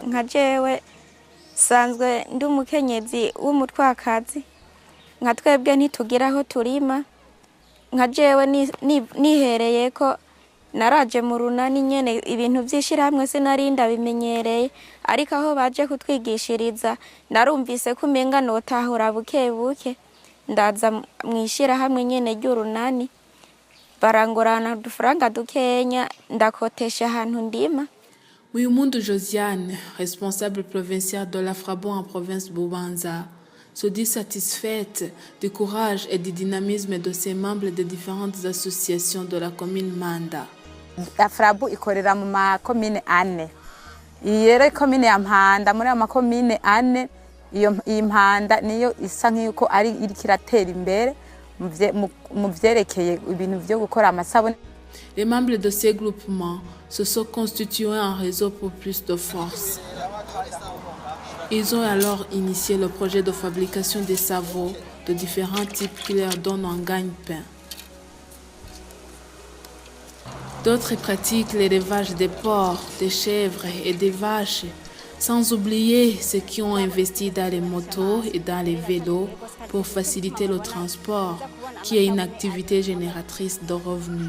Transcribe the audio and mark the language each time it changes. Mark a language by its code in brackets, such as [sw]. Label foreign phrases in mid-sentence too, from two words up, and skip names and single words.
[rn] Nka jewe sanzwe ndi umukenyezi w'umutwakazi nka twebwe ntitugira aho turima nka jewe nihereye ko naraje mu runani nyene ibintu vy'ishirahamwe sinarinda bimenyereye ariko aho baje kutwigishiriza narumvise ko umenga notahura buke buke ndaza mwishirahamwe nyene ry'urunani barangorana dufaranga dukenya ndakotesha ahantu ndima. [fr] Muimundu Josiane, responsable provinciale de l'AFRABO en province Bubanza, se dit satisfaite du courage et du dynamisme de ses membres des différentes associations de la commune Manda. [rn] AFRABO ikorera mu makomine ane. Iyere komine ya Mpanda muri amakomine ane iyo Mpanda niyo isa nk'uko ari ikiratera imbere mu vyerekeye ibintu byo gukora amasabune. [fr] Les membres de ces groupements se sont constitués en réseau pour plus de force. Ils ont alors initié le projet de fabrication des savons de différents types qui leur donnent un gagne-pain. D'autres pratiquent l'élevage des porcs, des chèvres et des vaches, sans oublier ceux qui ont investi dans les motos et dans les vélos pour faciliter le transport, qui est une activité génératrice de revenus.